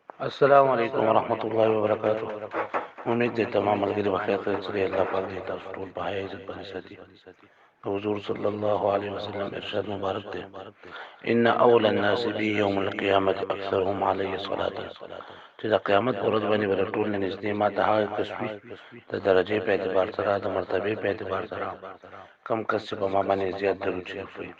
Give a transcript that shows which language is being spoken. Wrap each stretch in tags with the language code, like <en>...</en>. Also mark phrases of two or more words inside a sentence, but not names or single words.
<ar>السلام علیکم ورحمۃ اللہ وبرکاتہ.</ar> <ur>امید ہے تمام</ur> <ps>ملګري بخیر ته چې الله پاک دې تاسو ټول په حیا عزت باندې ساتي. حضور</ps> <ar>صلی الله علیه وسلم</ar> <ps>ارشاد مبارک دی:</ps> <ar>ان اول الناس بي يوم القيامه اكثرهم علي صلاه.</ar> <ps>چې د قیامت پر ورځ باندې ول ټول نږدې ما ته هغه کسبي د درجه په اعتبار سره د مرتبه په اعتبار سره کم کس چې په ما باندې زیات درود شریف وي.</ps>